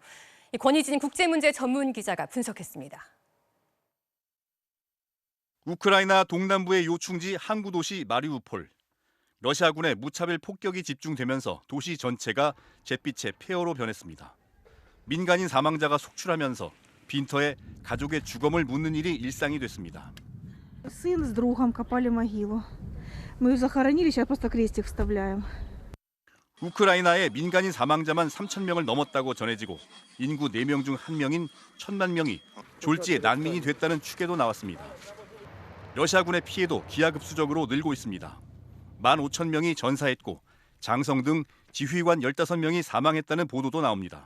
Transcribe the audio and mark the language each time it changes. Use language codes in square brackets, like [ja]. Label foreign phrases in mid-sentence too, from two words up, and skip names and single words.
[ko] 권희진 국제문제 전문 기자가 분석했습니다. 우크라이나 동남부의 요충지 항구 도시 마리우폴. 러시아군의 무차별 폭격이 집중되면서 도시 전체가 잿빛의 폐허로 변했습니다. 민간인 사망자가 속출하면서 빈터에 가족의 주검을 묻는 일이 일상이 됐습니다. [ru] Сын с другом копали могилу. Мы ее захоронили, сейчас просто крестик вставляем. [ko] 우크라이나의 민간인 사망자만 3,000명을 넘었다고 전해지고 인구 4명 중 1명인 1,000만 명이 졸지에 난민이 됐다는 추계도 나왔습니다. 러시아군의 피해도 기하급수적으로 늘고 있습니다. 15,000명이 전사했고 장성 등 지휘관 15명이 사망했다는 보도도 나옵니다.